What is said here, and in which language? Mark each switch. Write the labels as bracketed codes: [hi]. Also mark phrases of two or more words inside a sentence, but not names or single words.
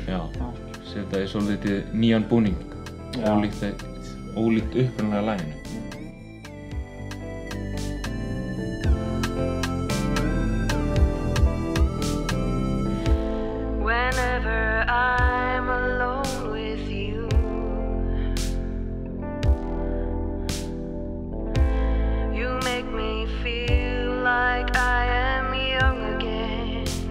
[is] Já, setja í svolítið nýjan búning, ólíkt upprunalega laginu. [en] Whenever I'm alone with you, you make me feel like I am young again.